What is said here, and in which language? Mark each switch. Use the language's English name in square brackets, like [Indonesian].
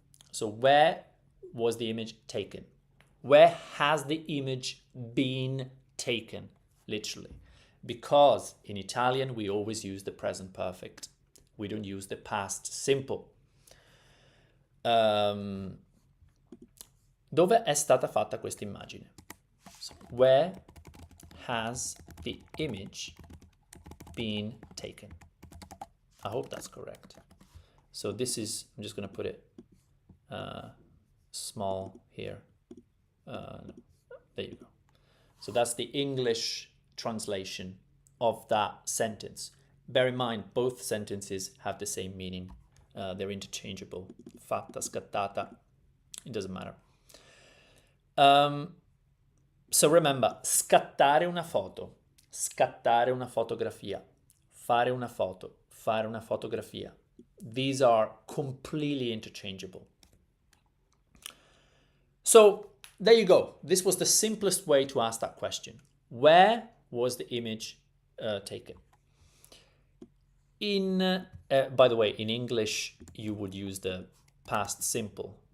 [English] So where was the image taken? Where has the image been taken? Literally. Because in Italian we always use the present perfect. We don't use the past simple. [Italian] Dove è stata fatta questa immagine? [English] So where has the image been taken? I hope that's correct. So this is, I'm just going to put it small here. No, there you go. So that's the English translation of that sentence. Bear in mind, both sentences have the same meaning. They're interchangeable. Fatta, scattata, it doesn't matter. So remember, [Italian] scattare una foto, scattare una fotografia, fare una foto, fare una fotografia. [English] These are completely interchangeable. So there you go. This was the simplest way to ask that question. Where was the image taken? By the way, in English, you would use the past simple.